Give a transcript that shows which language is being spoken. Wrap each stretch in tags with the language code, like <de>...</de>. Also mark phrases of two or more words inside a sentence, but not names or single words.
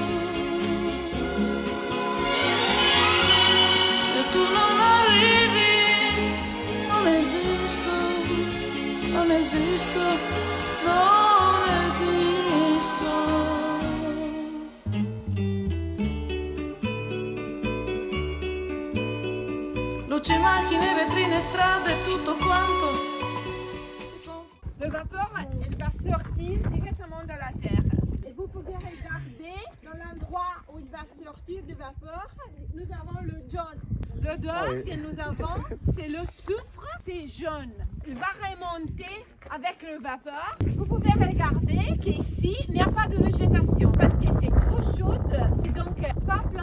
<it>Se tu non arrivi, non esisto, non esisto, non esisto. Luci, macchine, vetrine, strade, tutto quanto.</it> <fr>Le vapeur, il va sortir directement de la terre. Et vous pouvez regarder dans l'endroit où il va sortir du vapeur, nous avons le jaune. L'odeur que nous avons, c'est le soufre, c'est jaune. Il va remonter avec le vapeur. Vous pouvez regarder qu'ici, il n'y a pas de végétation parce que c'est trop chaud et donc pas plein.</fr>